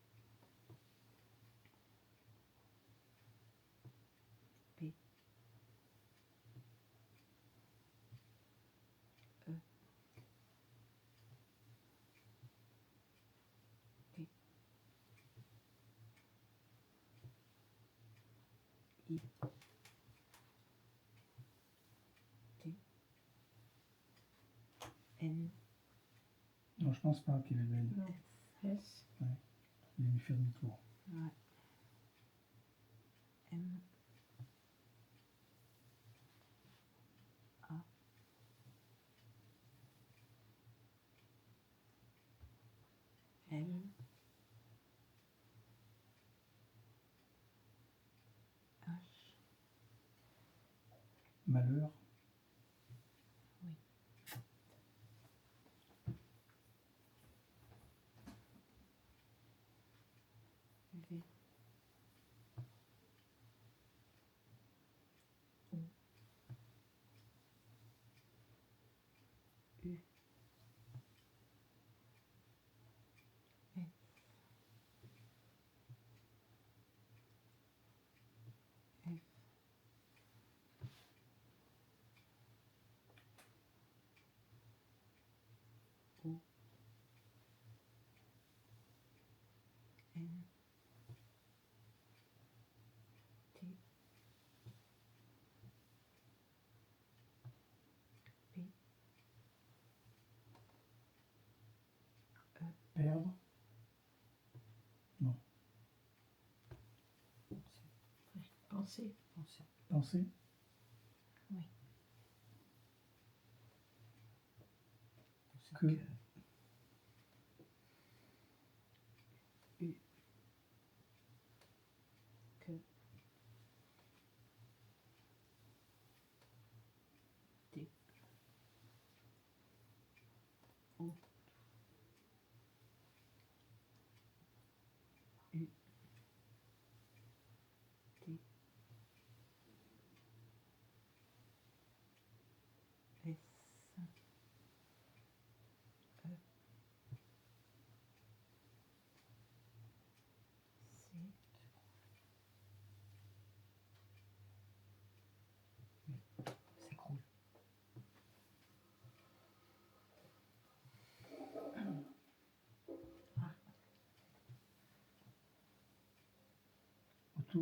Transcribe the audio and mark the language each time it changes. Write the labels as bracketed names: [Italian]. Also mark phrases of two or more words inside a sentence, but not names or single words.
[French] P. E. T. I. T. N. Non, je pense pas qu'il est belle. Non. S. Il va lui faire demi-tour. Ouais. M. A. L. H. Malheur. V. O. U. S. F. O. N. T. P. Perdre. Non. Penser. Penser. Penser. Oui. Que. U. Que. T. O. U. T. S. E. C. S'écroule. Autour.